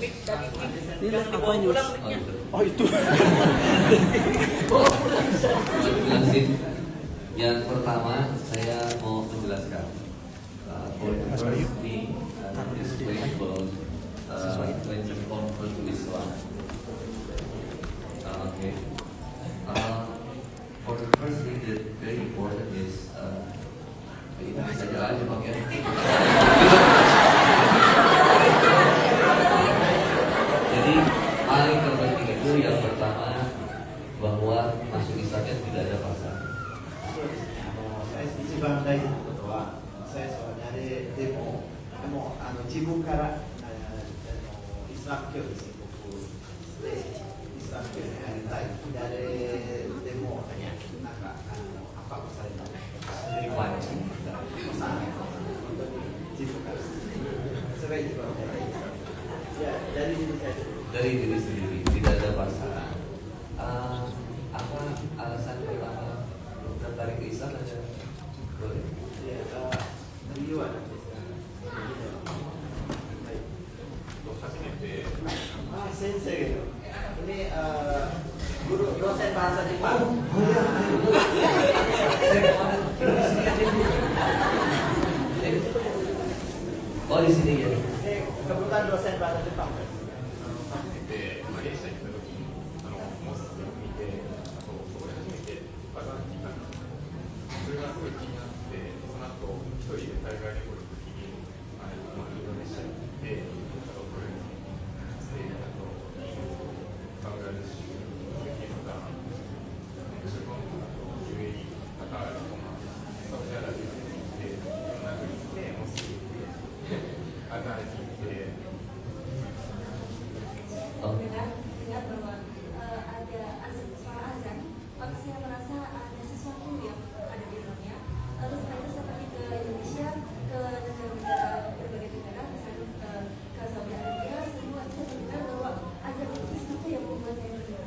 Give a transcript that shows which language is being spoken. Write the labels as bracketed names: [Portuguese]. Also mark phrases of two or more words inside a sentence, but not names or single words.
[Indonesian] Oh itu. Jelasin. Yang pertama saya mau menjelaskan. [English] For the first thing, is about when you convert to Islam. Okay. For the first thing that very important is [Indonesian] ini saja aja bang ya. Jadi paling terpenting itu yang pertama bahwa masuk Islamnya tidak ada pasangan. [Japanese] 一番大事なことは、最初は誰でも、自分からイスラム教ですね、僕、イスラム教に入りたい、誰でも、なんか、圧迫されたり、本当に自分から、それが一番大事。いや、 [Indonesian] Dari diri sendiri tidak ada pasangan. Apa alasan pertama tertarik ke Islam aja? Boleh. [Japanese] 理由は何ですか？先生 [Indonesian] ini guru dosen bahasa Jepang. Oh di sini ya. Kebetulan dosen bahasa Jepang. [Japanese] マレーシアに行った時にモスクを見て、あとそこで初めてバザーに行ったんですよ。それがすごい気になって、その後一人で海外旅行の時にインドネシアに行って、あとトルコに行って、あとバングラデシュ、パキスタン、中国、あと UAE、カタールとかサウジアラビアに行って、いろんな国に行ってモスクに行ってアザーに行って。 [Indonesian] dengar bahwa ada suara azan, maka saya merasa ada sesuatu yang ada di dalamnya. Lalu setelah itu saya pergi ke Indonesia, ke negara-negara berbagai negara, misalnya ke Saudi Arabia, semua itu mendengar bahwa azan itu sesuatu yang membuat saya bergetar.